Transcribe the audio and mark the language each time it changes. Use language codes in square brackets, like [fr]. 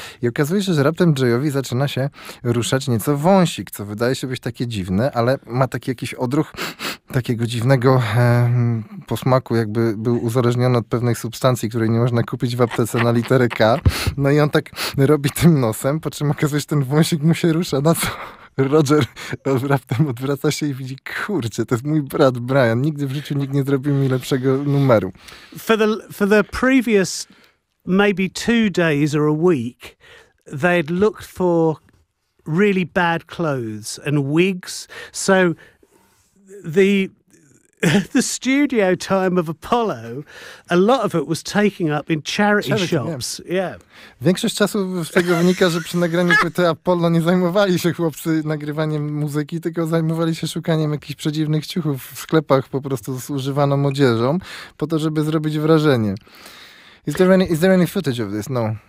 [pl] I okazuje się, że raptem Jayowi zaczyna się ruszać nieco wąsik, co wydaje się być takie dziwne, ale ma taki jakiś odruch takiego dziwnego posmaku, jakby był uzależniony od pewnej substancji, której nie można kupić w aptece na literę K. No i on tak robi tym nosem, po czym okazuje się, ten wąsik mu się rusza, na co Roger raptem odwraca się i widzi, kurczę, to jest mój brat Brian. Nigdy w życiu nikt nie zrobił mi lepszego numeru. [en] For the previous maybe 2 days or a week, they'd looked for really bad clothes and wigs. So the studio time of Apollo, a lot of it was taking up in charity shops. [pl] Większość czasu z tego wynika, że przy nagraniu płyty Apollo nie zajmowali się chłopcy nagrywaniem muzyki, tylko zajmowali się szukaniem jakichś przedziwnych ciuchów w sklepach po prostu z używaną odzieżą, po to, żeby zrobić wrażenie. [en] Is there any footage of this? No.